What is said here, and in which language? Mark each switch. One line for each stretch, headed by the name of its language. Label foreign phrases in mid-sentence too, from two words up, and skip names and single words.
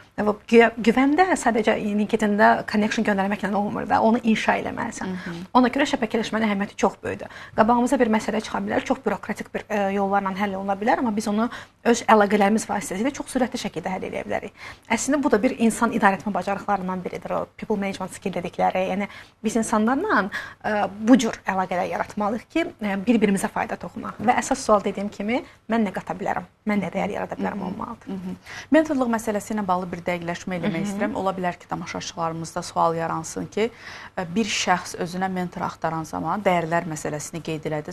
Azerbaijani: Güvən də sadəcə LinkedIn-də connection göndərməklə olmur da, onu inşa eləməlisən. Ona görə şəbəkələşmənin əhəmiyyəti çox böyükdür. Qabağımıza bir məsələ çıxa bilər, çox bürokratik bir yollarla həll oluna bilər, amma biz onu öz əlaqələrimiz vasitəsilə çox sürətli şəkildə həll edə bilərik. Əslində bu da bir insan idarə etmə bacarıqlarından biridir, o
English: people management skill
Azerbaijani: dedikləri. Yəni biz insanlarla bu cür əlaqələr yaratmalıyıq ki, bir-birimizə fayda toxunaq. Və əsas sual dediyim kimi, mən nə qata bilərəm, mən nə dəyər yarada bilərəm olmalıdır. Mentorluq məsələsi ilə bağlı bir dəqiqləşmə eləmək istəyirəm. Ola bilər ki, tamaşaçılarımızda sual yaransın ki, bir şəxs özünə mentor axtaran zaman dəyərlər məsələsini qeyd elədiniz.